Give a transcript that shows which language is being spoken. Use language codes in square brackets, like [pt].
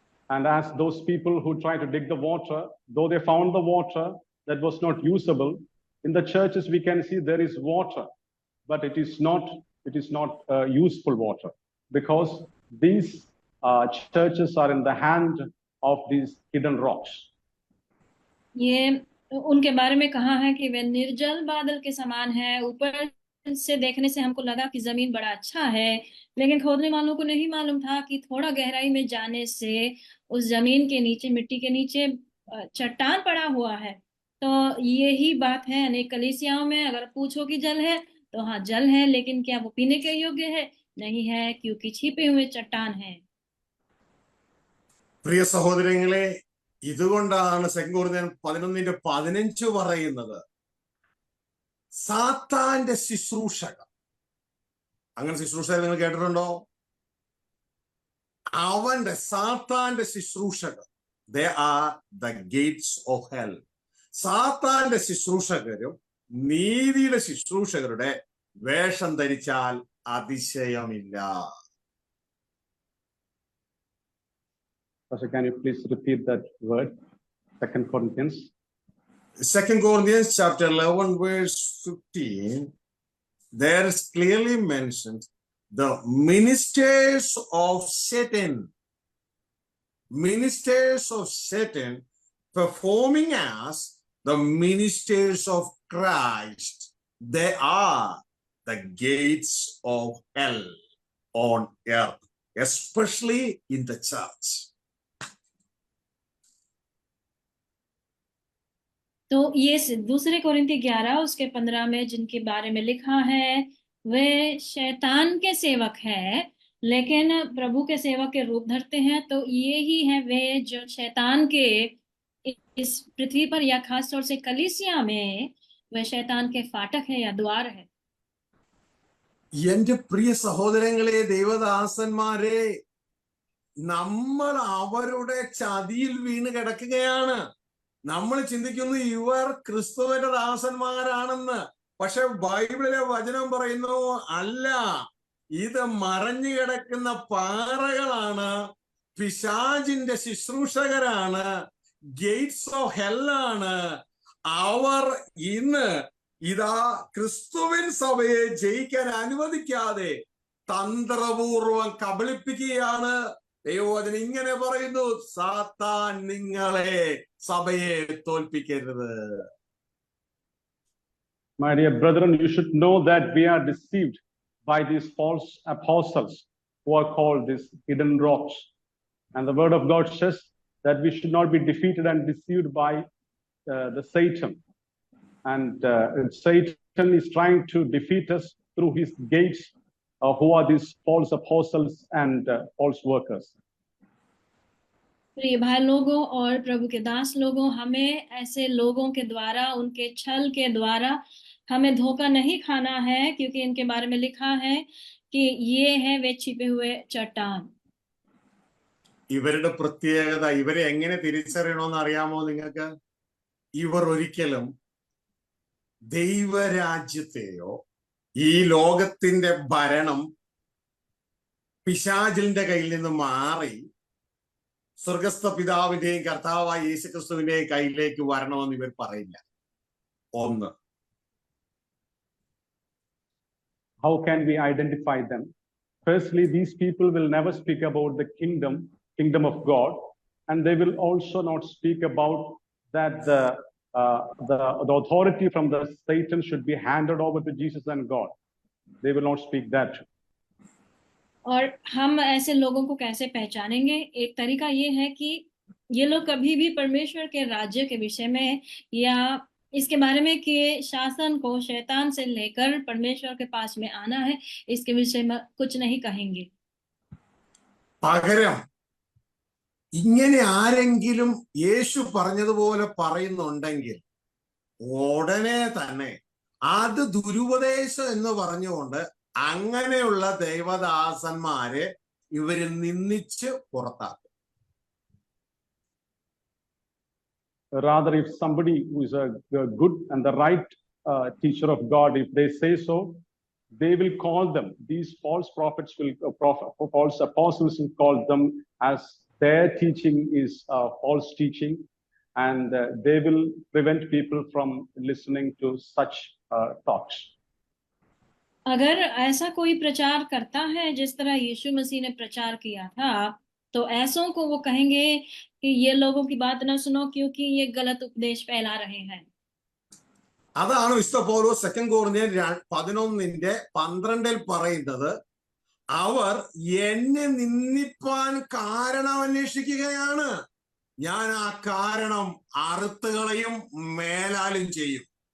[en] And as those people who try to dig the water, though they found the water that was not usable, in the churches we can see there is water, but it is not useful water, because these churches are in the hand of these hidden rocks. [hi] ये उनके बारे में कहा है कि वे निर्जल बादल के समान है। ऊपर से देखने से हमको लगा कि जमीन बड़ा अच्छा है, लेकिन खोदने वालों को नहीं मालूम था कि थोड़ा गहराई में जाने से उस जमीन के नीचे, मिट्टी के नीचे चट्टान पड़ा हुआ है। तो यही बात है अनेक कलीसियाओं में। अगर पूछो कि जल है, तो हाँ जल है, लेकिन क्या वो पीने के योग्य है? नहीं है, क्योंकि छिपे हुए चट्टान है। [ml] പ്രിയ സഹോദരങ്ങളെ, ഇതുകൊണ്ടാണ് 2 കൊരിന്ത്യർ 11:15 പറയുന്നത്, സാത്താന്റെ ശുശ്രൂഷകർ. അങ്ങനെ ശുശ്രൂഷകർ നിങ്ങൾ കേട്ടിട്ടുണ്ടോ? സാത്താന്റെ ശുശ്രൂഷകർ, [en] they are the gates of hell. [ml] സാത്താന്റെ ശുശ്രൂഷകരും നീതിയുടെ ശുശ്രൂഷകരുടെ വേഷം ധരിച്ചാൽ അതിശയമില്ല. [en] Pastor, can you please repeat that word? 2 Corinthians. 2 Corinthians chapter 11 verse 15, there is clearly mentioned the ministers of Satan. Ministers of Satan performing as the ministers of Christ. They are the gates of hell on earth, especially in the church. [hi] तो ये 2 कोरिन्थी 11 उसके 15 में जिनके बारे में लिखा है, वे शैतान के सेवक हैं, लेकिन प्रभु के सेवक के रूप धरते हैं। तो ये ही है वे जो शैतान के इस पृथ्वी पर या खास तौर से कलीसिया में वे शैतान के फाटक है या द्वार है। [ml] എന്റെ പ്രിയ സഹോദരങ്ങളെ, ദേവദാസന്മാരെ, നമ്മൾ അവരുടെ ചതിയിൽ വീണ് കിടക്കുകയാണ്. നമ്മൾ ചിന്തിക്കുന്നു ഇവർ ക്രിസ്തുവിന്റെ ദാസന്മാരാണെന്ന്. പക്ഷെ ബൈബിളിലെ വചനം പറയുന്നു അല്ല, ഇത് മറഞ്ഞു കിടക്കുന്ന പാറകളാണ്, പിശാചിന്റെ ശുശ്രൂഷകരാണ്, [en] Gates of ഹെല്ലാണ്. [ml] അവർ ഇന്ന് ഇതാ ക്രിസ്തുവിൻ സഭയെ ജയിക്കാൻ അനുവദിക്കാതെ തന്ത്രപൂർവം കബളിപ്പിക്കുകയാണ്. ദൈവവചനം ഇങ്ങനെ പറയുന്നു, സാത്താൻ നിങ്ങളെ സഭയെ തോൽപ്പിക്കരുത്. [en] My dear brethren, you should know that we are deceived by these false apostles who are called these hidden rocks. And the word of God says that we should not be defeated and deceived by the Satan. And Satan is trying to defeat us through his gates, who are these false apostles and false workers. [hi] प्रिय भाई लोगों और प्रभु के दास लोगों, हमें ऐसे लोगों के द्वारा, उनके छल के द्वारा हमें धोखा नहीं खाना है, क्योंकि इनके बारे में लिखा है कि ये है वे छिपे हुए चट्टान। [ml] ഇവരുടെ പ്രത്യേകത, ഇവരെ എങ്ങനെ തിരിച്ചറിയണമെന്ന് അറിയാമോ നിങ്ങൾക്ക്? ഇവർ ഒരിക്കലും ദൈവരാജ്യത്തെയോ ഈ ലോകത്തിന്റെ ഭരണം പിശാചിന്റെ കയ്യിൽ നിന്ന് മാറി സ്വർഗസ്ഥ പിതാവിന്റെയും കർത്താവായ യേശുക്രിസ്തുവിന്റെയും കയ്യിലേക്ക് വരണമെന്ന് ഇവർ പറയില്ല. ഒന്ന്. [en] How can we identify them? Firstly, these people will never speak about the kingdom of God, and they will also not speak about that the authority from the Satan should be handed over to Jesus and God. They will not speak that. [hi] और हम ऐसे लोगों को कैसे पहचानेंगे? एक तरीका ये है कि ये लोग कभी भी परमेश्वर के राज्य के विषय में या इसके बारे में कि शासन को शैतान से लेकर परमेश्वर के पास में आना है, इसके विषय में कुछ नहीं कहेंगे. [ml] പകരം ഇങ്ങനെ ആരെങ്കിലും യേശു പറഞ്ഞതുപോലെ പറയുന്നുണ്ടെങ്കിൽ ഉടനെ തന്നെ അത് ദുരുപദേശം എന്ന് പറഞ്ഞുകൊണ്ട് അങ്ങനെയുള്ള ദൈവദാസന്മാരെ ഇവര് നിന്ദിച്ച് പുറത്താക്കും. [en] Rather, if somebody who is a good and the right teacher of God, if they say so, they will call them, these false prophets will, false apostles will call them as their teaching is false teaching, and they will prevent people from listening to such talks. [hi] अगर ऐसा कोई प्रचार करता है जिस तरह यीशु मसीह ने प्रचार किया था, तो ऐसों को वो कहेंगे कि ये लोगों की बात ना सुनो, क्योंकि ये गलत उपदेश फैला रहे हैं. [ml] അതാണ് വിശുദ്ധ പൗലോസ് 2 കൊരിന്ത്യർ 11:12 പറയുന്നത്, അവർ എന്നെ നിന്ദിപ്പാൻ കാരണം അന്വേഷിക്കുകയാണ്, ഞാൻ ആ കാരണം അറുത്തുകളയും മേലാലും ചെയ്യും.